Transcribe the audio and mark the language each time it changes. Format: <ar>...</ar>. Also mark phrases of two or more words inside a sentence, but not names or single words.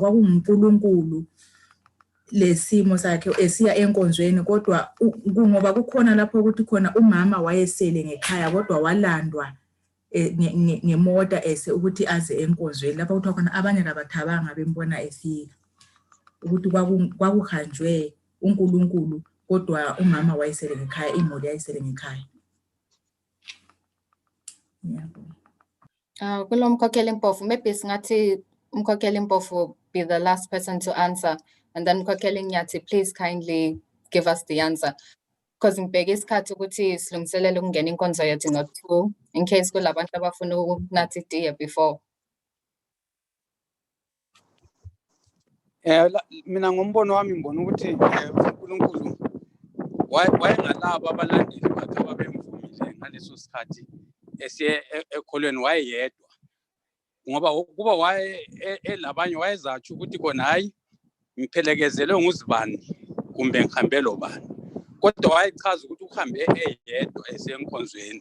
<nd>kwakunguNkulunkulu lesimo sakhe esiya enkonzweni kodwa ngoba kukhona lapho ukuthi khona umama wayesele ngekhaya kodwa walandwa ngemota ese ukuthi aze enkonzweni lapho kuthiwa khona abanye kabathabanga bembona efika ukuthi kwakuhanjwe uNkulunkulu kodwa umama wayesele ngekhaya, imuli yayisele ngekhaya. Kulo mkhokheli</nd> <en>Mpofu, maybe</en> <nd>singathi umkhokheli</nd> <en>Mpofu be the last person to answer, and then mkhokheli Nyathi, please kindly give us the answer.</en> <nd>Because ngibheke isikhathi ukuthi silungiselele ukungena inkonzo yethu ngo-2</nd> <en>in case</en> <nd>kulabantu abafuna ukunatha itiye before. Mina ngombono wami ngibona ukuthi uNkulunkulu wayengalabo abalandeli bakhe ababemvumile ngaleso sikhathi esiye ekholweni wayeyedwa, ngoba kuba elabanye wayezatsho ukuthi khona hayi ngiphelekezelwe nguzibani kumbe ngihambelo bani, kodwa wayechaza ukuthi uhambe eyedwa esenkonzweni.</nd>